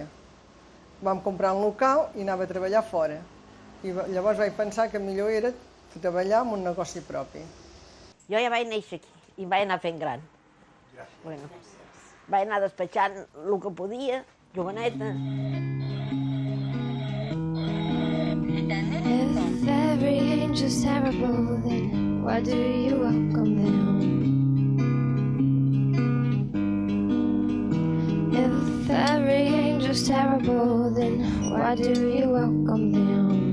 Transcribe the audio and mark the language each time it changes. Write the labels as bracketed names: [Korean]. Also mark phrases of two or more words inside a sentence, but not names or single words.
[Catalan] Vam comprar un local i anava a treballar fora. I llavors vaig pensar que millor era treballar en un negoci propi. Jo ja vaig néixer aquí i vaig anar fent gran. Bueno, vaig anar despatxant el que podia, joveneta. [English] If every angel's terrible, then why do you welcome them? If every angel's terrible, then why do you welcome them?